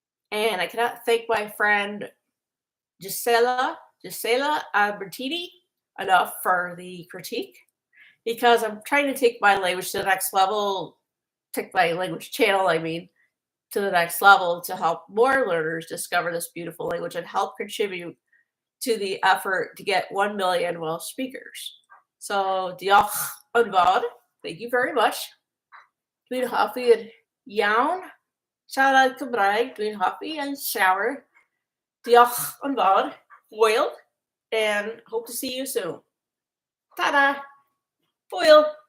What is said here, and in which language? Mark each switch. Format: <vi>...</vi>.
<en>And I cannot thank my friend Gisela Albertini enough for the critique, because I'm trying to take my language to the next level, take my language channel, to the next level to help more learners discover this beautiful language and help contribute to the effort to get 1 million Welsh speakers. So,</en> <cy>diolch yn fawr.</cy> <en>Thank you very much.</en> <cy>Dwi'n hoffi'r iawn siarad Cymraeg. Dwi'n hoffi yn llawer. Diolch yn fawr.</cy> <en>Hwyl. And hope to see you soon. Ta-da. Hwyl.</en>